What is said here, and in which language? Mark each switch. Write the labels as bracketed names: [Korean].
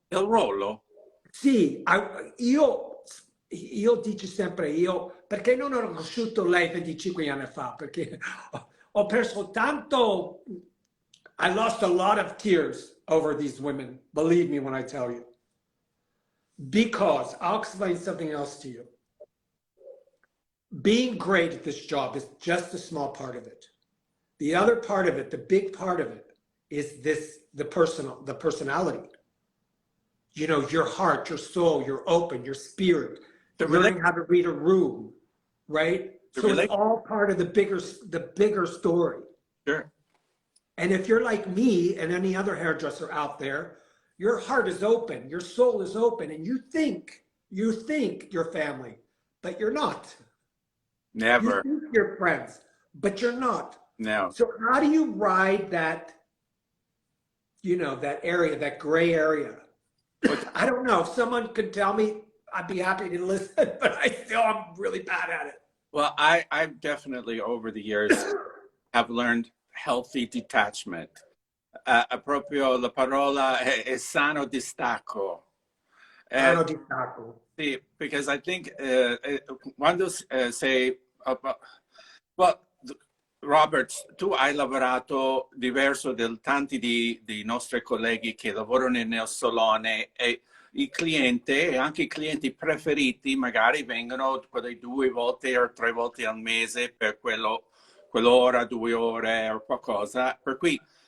[Italian] Il ruolo? Sì, io dico sempre io, perché non ho conosciuto lei 25 anni fa, perché ho perso tanto, [English] I lost a lot of tears over these women, believe me when I tell you. Because, I'll explain something else to you. Being great at this job is just a small part of it. The other part of it, the big part of it, is the personality. You know, your heart, your soul, your open, your spirit, learning how to read a room, right? So it's all part of the bigger story. Sure. And if you're like me and any other hairdresser out there, your heart is open, your soul is open, and you think you're family, but you're not. Never. You think you're friends, but you're not. No. So how do you ride that, you know, that area, that gray area? I don't know. If someone could tell me, I'd be happy to listen, but I'm really bad at it. Well, I've definitely over the years have learned healthy detachment. [Italian] Proprio la parola è sano distacco. Sano distacco. [English] Sì, because I think [Italian] quando sei... well, Robert, tu hai lavorato diverso da tanti dei nostri colleghi che lavorano nel salone e i clienti e anche i clienti preferiti magari vengono 2 volte o 3 volte al mese per quell'ora, 2 ore o qualcosa, per cui